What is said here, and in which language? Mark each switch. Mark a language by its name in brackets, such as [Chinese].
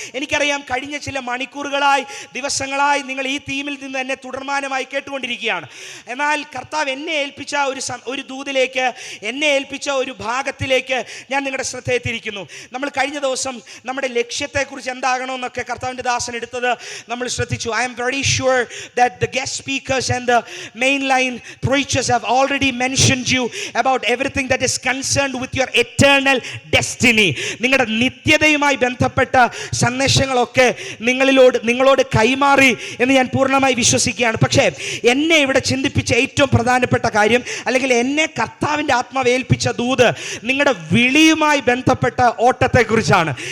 [Malayalam] എനിക്കറിയാം, കഴിഞ്ഞ ചില മണിക്കൂറുകളായി, ദിവസങ്ങളായി നിങ്ങൾ ഈ തീമിൽ നിന്ന് എന്നെ തുടർമാനമായി കേട്ടുകൊണ്ടിരിക്കുകയാണ്. എന്നാൽ കർത്താവ് എന്നെ ഏൽപ്പിച്ച ഒരു ദൂതിലേക്ക്, എന്നെ ഏൽപ്പിച്ച ഒരു ഭാഗത്തിലേക്ക് ഞാൻ നിങ്ങളുടെ ശ്രദ്ധയെത്തിയിരിക്കുന്നു. നമ്മൾ കഴിഞ്ഞ ദിവസം നമ്മുടെ ലക്ഷ്യത്തെക്കുറിച്ച് എന്താകണമെന്നൊക്കെ കർത്താവിൻ്റെ ദാസൻ എടുത്തത് നമ്മൾ ശ്രദ്ധിച്ചു. [English] I am very sure that the guest speakers and the mainline preachers have already mentioned you about everything that is concerned with your eternal destiny. [Malayalam] നിങ്ങളുടെ നിത്യതയുമായി ബന്ധപ്പെട്ട സന്ദേശങ്ങളൊക്കെ നിങ്ങളോട് കൈമാറി എന്ന് ഞാൻ പൂർണ്ണമായി വിശ്വസിക്കുകയാണ്. പക്ഷേ എന്നെ ഇവിടെ ചിന്തിപ്പിച്ച ഏറ്റവും പ്രധാനപ്പെട്ട കാര്യം, അല്ലെങ്കിൽ എന്നെ കർത്താവിൻ്റെ ആത്മാവ് ഏൽപ്പിച്ച ദൂത് നിങ്ങളുടെ വിളിയുമായി ബന്ധപ്പെട്ട ഓട്ടത്തെക്കുറിച്ചാണ്.